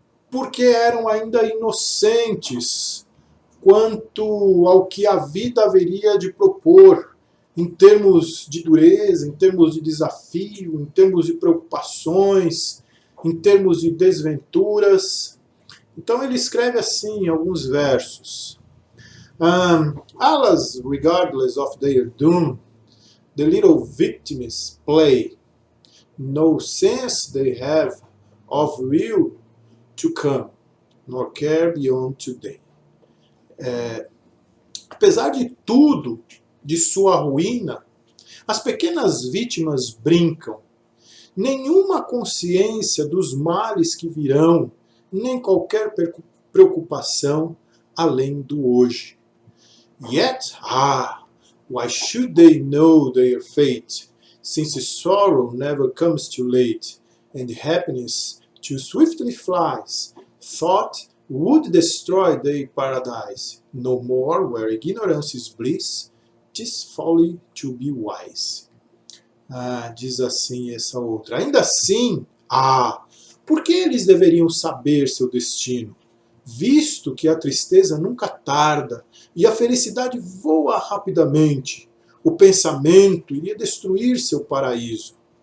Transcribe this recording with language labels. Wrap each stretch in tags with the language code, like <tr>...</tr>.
<pt>porque eram ainda inocentes quanto ao que a vida haveria de propor em termos de dureza, em termos de desafio, em termos de preocupações, em termos de desventuras. Então ele escreve assim alguns versos.</pt> <en>Alas, regardless of their doom, the little victims play. No sense they have of will to come, nor care beyond today.</en> <pt>Apesar de tudo, de sua ruína, as pequenas vítimas brincam. Nenhuma consciência dos males que virão, nem qualquer preocupação além do hoje.</pt> <en>Yet, why should they know their fate, since sorrow never comes too late, and happiness too swiftly flies? Thought would destroy their paradise. No more where ignorance is bliss, 'tis folly to be wise.</en> <pt>Diz assim essa outra. Ainda assim, por que eles deveriam saber seu destino? Visto que a tristeza nunca tarda e a felicidade voa rapidamente, o pensamento iria destruir seu paraíso.</pt>